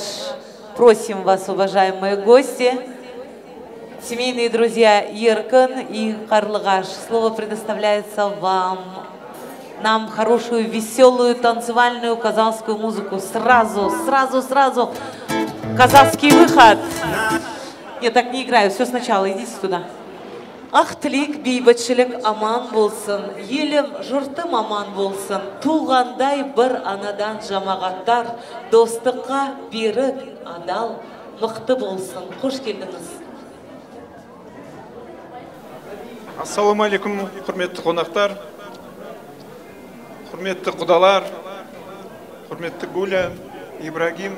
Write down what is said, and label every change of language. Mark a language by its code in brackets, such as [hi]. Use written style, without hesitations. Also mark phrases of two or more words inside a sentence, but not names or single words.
[ru] Просим вас, уважаемые гости. Семейные друзья Еркін и Қарлығаш. Слово предоставляется вам. Нам хорошую, веселую, танцевальную казахскую музыку. Сразу. Казахский выход. Я так не играю, все сначала, идите туда. [kk] Ақ тілек, бейбітшілік аман болсын, елім, жұртым аман болсын, туғандай бір анадан жамағаттар, достыққа берік, адал, мықты болсын. Қош келдіңіз. [ar] السلام عليكم, [kk] құрметті қонақтар, құрметті құдалар, құрметті Гуля, Ибрагим.